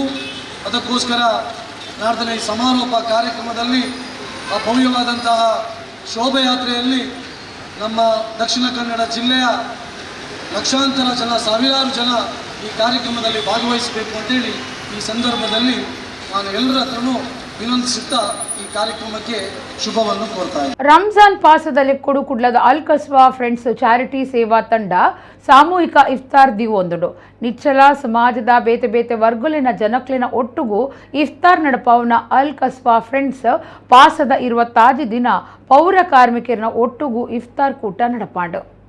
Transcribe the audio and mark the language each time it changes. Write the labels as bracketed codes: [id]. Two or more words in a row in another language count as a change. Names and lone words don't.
[kn] ಅದಕ್ಕೋಸ್ಕರ ನಾಡ್ದಿನ ಈ ಸಮಾರೋಪ ಕಾರ್ಯಕ್ರಮದಲ್ಲಿ ಆ ಭವ್ಯವಾದಂತಹ ಶೋಭಾಯಾತ್ರೆಯಲ್ಲಿ ನಮ್ಮ ದಕ್ಷಿಣ ಕನ್ನಡ ಜಿಲ್ಲೆಯ ಲಕ್ಷಾಂತರ ಜನ, ಸಾವಿರಾರು ಜನ ಈ ಕಾರ್ಯಕ್ರಮದಲ್ಲಿ ಭಾಗವಹಿಸಬೇಕು ಅಂತೇಳಿ ಈ ಸಂದರ್ಭದಲ್ಲಿ ನಾನು ಎಲ್ಲರ ಹತ್ರನೂ ವಿನಂತಿಸುತ್ತಾ ಈ ಕಾರ್ಯಕ್ರಮಕ್ಕೆ ಶುಭವನ್ನು ಕೋರ್ತಾ ಇದ್ದೇನೆ. [tcy] ರಂಜಾನ್ ಪಾಸದಲ್ಲಿ ಕುಡ್ಲದ ಅಲ್ ಕಸ್ವಾ ಫ್ರೆಂಡ್ಸ್ ಚಾರಿಟಿ ಸೇವಾ ತಂಡ ಸಾಮೂಹಿಕ ಇಫ್ತಾರ್ ದಿವೊಂದುಡು ನಿಚ್ಚಲ ಸಮಾಜದ ಬೇತೆ ಬೇತೆ ವರ್ಗುಲಿನ ಜನಕ್ಲಿನ ಒಟ್ಟುಗೂ ಇಫ್ತಾರ್ ನಡಪವನ ಅಲ್ ಕಸ್ವಾ ಫ್ರೆಂಡ್ಸ್ ಪಾಸದ 20 ದಿನ ಪೌರ ಕಾರ್ಮಿಕರನ ಒಟ್ಟುಗೂ ಇಫ್ತಾರ್ ಕೂಟ ನಡಪಾಂಡು.